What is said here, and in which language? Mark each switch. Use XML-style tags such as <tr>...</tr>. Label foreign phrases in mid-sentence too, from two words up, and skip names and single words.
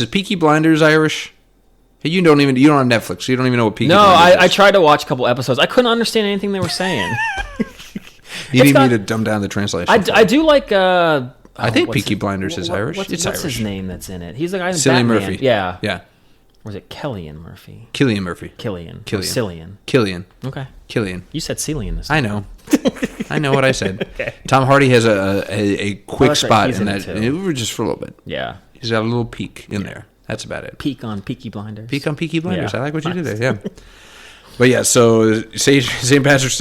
<en>Is Peaky Blinders Irish? Hey, you don't have Netflix, so you don't even know what Peaky Blinders is. No, I tried to watch a couple episodes. I couldn't understand anything they were saying. You need me to dumb down the translation. I do like... I think Peaky Blinders is Irish. What's Irish. his name that's in it? He's the guy in Cillian Batman. Murphy. Yeah. Yeah. Or is it Cillian Murphy? Killian Murphy. Cillian. Okay. Cillian. You said Cillian this time. I know. I know what I said. Okay. Tom Hardy has a quick spot in that. Just for a little bit. Yeah. He's got a little peak in there. That's about it. Peak on Peaky Blinders. Peak on Peaky Blinders. Yeah. I like what you did there. Yeah. But yeah, so St. Patrick's Day is a wash.</en>